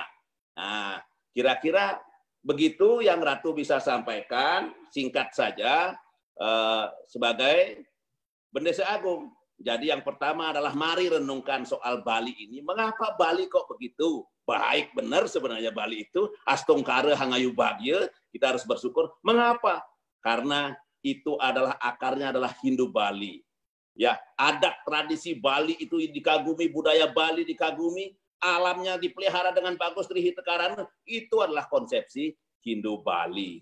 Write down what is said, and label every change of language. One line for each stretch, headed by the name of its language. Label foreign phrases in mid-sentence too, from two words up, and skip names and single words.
Indonesian: Nah, kira-kira begitu yang Ratu bisa sampaikan, singkat saja sebagai Bendesa Agung. Jadi yang pertama adalah mari renungkan soal Bali ini. Mengapa Bali kok begitu? Baik benar sebenarnya Bali itu
Balinese: astongkara hangayu bagya,
Indonesian: kita harus bersyukur. Mengapa? Karena itu adalah akarnya adalah Hindu Bali. Ya, adat tradisi Bali itu dikagumi, budaya Bali dikagumi, alamnya dipelihara dengan bagus, trihitekarana, itu adalah konsepsi Hindu Bali.